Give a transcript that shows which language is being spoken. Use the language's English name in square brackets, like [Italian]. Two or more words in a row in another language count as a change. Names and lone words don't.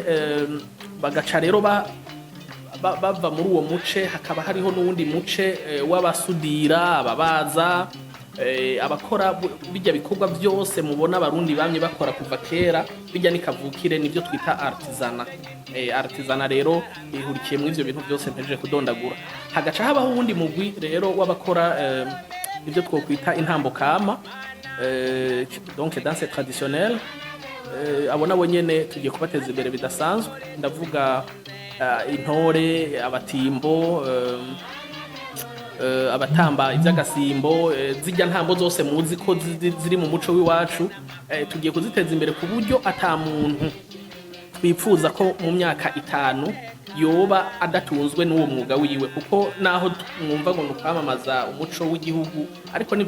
[Rundi] bagaca rero bava muri uwo muce hakaba hariho n'uwundi muce w'abasudira ababaza abakora bijya bikorwa byose mubona abarundi bamye bakora kuva kera bijya nikavukire nivyo twita artisana artisana rero ihurikiye mu ivyo bintu byose mpejeje kudondagura hagaca habaho uwundi mugwi rero w'abakora ivyo twokwita intambo kama [French] donc danse traditionnelle [Rundi] abo nabo nyene tugiye kubateza imbere bidasanzwe ndavuga intore abatimbo abatamba iby'agasimbo zijya ntambo zose muzi ko ziri mu muco w'iwacu tugiye kuziteza imbere ku buryo ata muntu twipfuza ko mu myaka 5 yoba adatunzwe n'uwo mwuga wiwe kuko naho mwumva ngo nukwamamaza umuco w'igihugu ariko ni